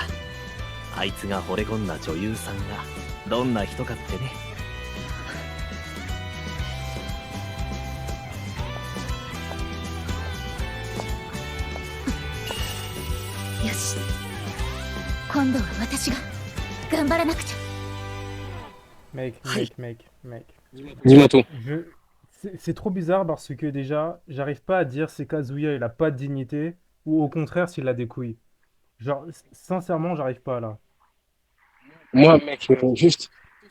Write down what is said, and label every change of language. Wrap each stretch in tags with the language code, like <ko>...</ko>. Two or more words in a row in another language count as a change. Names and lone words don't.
<ja>あいつが惚れ込んだ女優さんがどんな人かってね。よし。今度は私が頑張らなくちゃ。</ja> <fr>Mec. Dis-moi tout. C'est trop bizarre parce que déjà, j'arrive pas à dire si Kazuya il a pas de dignité ou au contraire s'il a des couilles. Genre, sincèrement, j'arrive pas là. Moi, mec, juste.</fr>